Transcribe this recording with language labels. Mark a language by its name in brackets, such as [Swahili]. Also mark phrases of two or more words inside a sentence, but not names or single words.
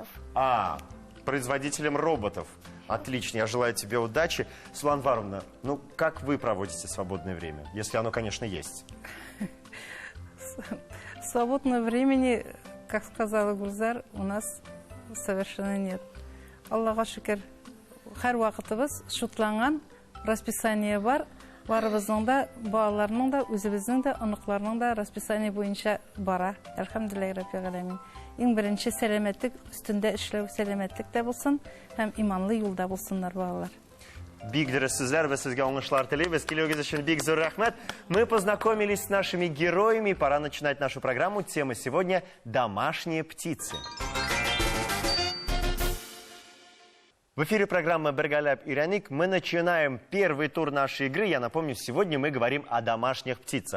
[Russian] А, производителем роботов. Отлично, я желаю тебе удачи. Салу Анваровна, ну как вы проводите свободное время? Если оно, конечно, есть. Свободного времени, как сказала Гульзар, у нас совершенно нет. [Tatar] Аллаха шүкір, һәр вакытыбыз шутланган расписание бар. Барыбызның да, балаларның да, үзебезнең дә, оныкларның да расписание буенча бара. [Arabic] الحمد لله رب العالمين. [Tatar] Иң беренче сәламәтлек өстендә эшләү, сәламәтлек тә булсын, һәм иманлы юлда булсыннар балалар. Бик дөресезләр, без сезгә уңышлар телибез. Килүегез өчен бик зур рәхмәт. [Russian] Мы познакомились с нашими героями. Пора начинать нашу программу. Тема сегодня – домашние птицы. В эфире программа «Бергаляп Иряник». Мы начинаем первый тур нашей игры. Я напомню, сегодня мы говорим о домашних птицах.